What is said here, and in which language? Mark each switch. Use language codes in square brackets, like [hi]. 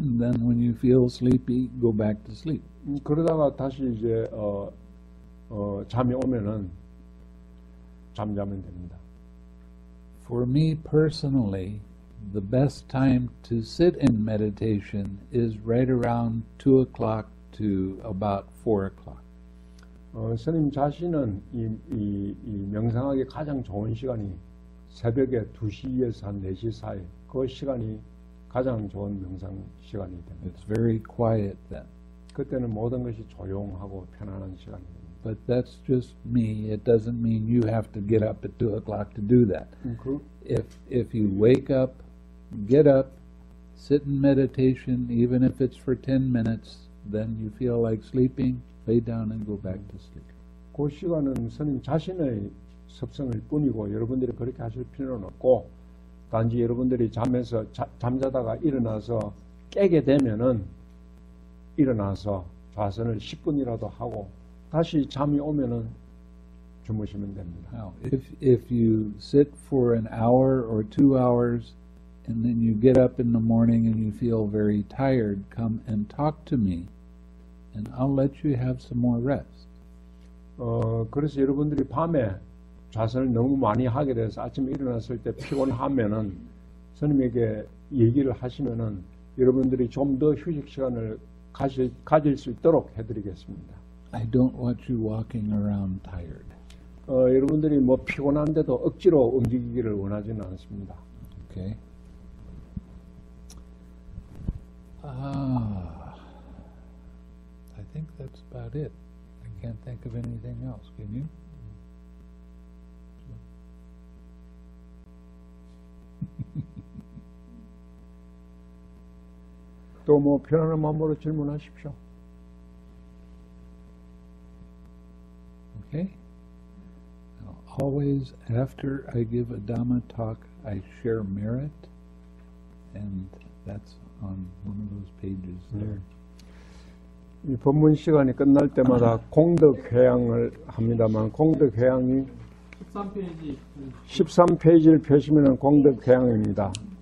[en] And then when you feel sleepy, go back to sleep. [ko] 그러다가 다시 이제 잠이 오면은 잠자면 됩니다. [en] For me personally, the best time to sit in meditation is right around 2 o'clock to about 4 o'clock. [ko] 스님 자신은 이 명상하기 가장 좋은 시간이 새벽에 2시에서 한 4시 사이 그 시간이 가장 좋은 명상 시간이 됩니다. [en] It's very quiet then. [ko] 그때는 모든 것이 조용하고 편안한 시간이 됩니다. [en] But that's just me. It doesn't mean you have to get up at 2 o'clock to do that. If you wake up, get up, sit in meditation, even if it's for 10 minutes, then you feel like sleeping, lay down and go back to sleep. [ko] 그 시간은 스님 자신의 습성일 뿐이고 여러분들이 그렇게 하실 필요는 없고 단지 여러분들이 잠자다가 일어나서 깨게 되면은 일어나서 좌선을 10분이라도 하고 다시 잠이 오면은 주무시면 됩니다. [en] Now, if you sit for an hour or 2 hours and then you get up in the morning and you feel very tired, come and talk to me and I'll let you have some more rest. [ko] 그래서 여러분들이 밤에 좌선을 너무 많이 하게 돼서 아침에 일어났을 때 피곤하면은 스님에게 얘기를 하시면은 여러분들이 좀 더 휴식 시간을 가질 수 있도록 해드리겠습니다. [en] I don't want you walking around tired. [ko] 여러분들이 뭐 피곤한데도 억지로 움직이기를 원하지는 않습니다. [en] Okay. I think that's about it. I can't think of anything else. Can you? [ko] 또 뭐 편안한 마음으로 질문하십시오. [en] Okay. Now, always after I give a Dhamma talk, I share merit, and that's on one of those pages there. [ko] 이 법문 시간이 끝날 때마다 공덕 회양을 합니다만 공덕 회양이 13페이지 13페이지를 펴시면 공덕 회양입니다.